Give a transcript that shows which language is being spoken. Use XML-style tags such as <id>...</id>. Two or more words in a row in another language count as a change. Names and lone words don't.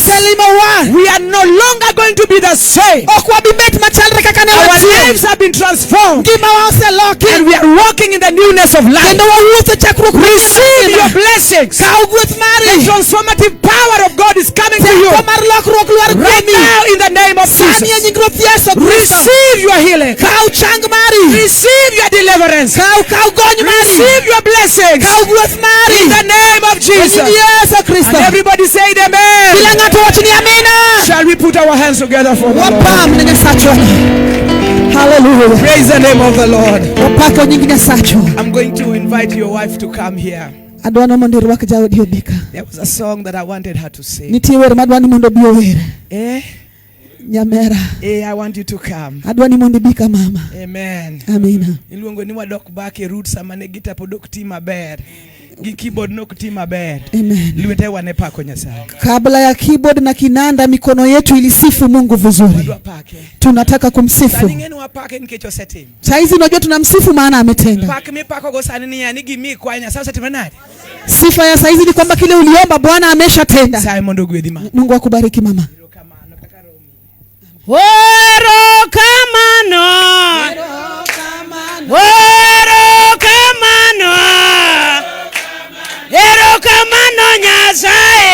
<luo>Oselimo wa.</luo> <en>We are no longer going to be the same.</en> <luo>Ok wabibet machalre kaka ne</luo> <en>Our</en> <luo>wachien.</luo> <en>lives have been transformed</en> <luo>Ngima wa oseloki.</luo> <en>and we are walking in the newness of life.</en> <luo>Kendo wawuotho chakruok mar</luo> <en>Receive your</en> <luo>ngima.</luo> <en>blessings.</en> <luo>Kaw gweth</luo> <en>The</en> <luo>mari.</luo> <en>transformative power of God is coming to you</en> <luo>Teko mar lokruok lwar</luo> <en>right</en> <luo>kuomi.</luo> <en>now in the name of</en> <luo>Sani e</luo> <en>Jesus.</en> <luo>nying Ruoth Yesu Kristo.</luo> <en>Receive your healing.</en> <luo>Kaw chang mari.</luo> <en>Receive your deliverance.</en> <luo>Kaw gony mari.</luo> <en>Receive your blessings</en> <luo>Kaw gweth mari.</luo> <en>in the name of</en> <luo>E</luo> <en>Jesus.</en> <luo>nying Yesu</luo> <en>And</en> <luo>Kristo.</luo> <en>everybody say</en> <luo>Kila</luo> <en>amen.</en> <luo>ng'ato wach ni amina.</luo> <en>Shall we put our hands together for the Lord?</en> <luo>Wapam ne Nyasachwa.</luo> <en>Hallelujah. Praise the name of the Lord.</en> <luo>Wapako nying Nyasachwa.</luo> <en>I'm going to invite your wife to come here.</en> <luo>Adwano mondo irwak jaodi obika.</luo> <en>There was a song that I wanted her to sing.</en> <luo>Nitie wer madwani mondo obi ower. Eh? Nyamera.</luo> <en>I want you to come.</en> <luo>Adwani mondo ibi ka mama.</luo> <en>Amen.</en> <luo>Amina. Iluongo ni wadok back e root sama ne gita pod ok ti maber. Gi keyboard nok ti maber.</luo> <en>Amen.</en> <luo>Lwete wane pako Nyasaye.</luo> <sw>Kabla ya keyboard na kinanda, mikono yetu ilisifu Mungu vizuri.</sw> <luo>Wadwa pake.</luo> <sw>Tunataka kumsifu.</sw> <luo>Sani ng'eni wapake nikech osetim.</luo> <sw>Saizi unajua tunamsifu maana ametenda.</sw> <luo>Pak mipako go sani ni yani gimi kwa Nyasaye osetimo nade?</luo> <sw>Sifa ya saizi ni kwamba kile uliomba Bwana ameshatenda.</sw> <luo>Nyasaye mondo gwedhi ma.</luo> <sw>Mungu akubariki mama.</sw> <luo>Erokamano. Erokamano. Erokamano Nyasaye.</luo>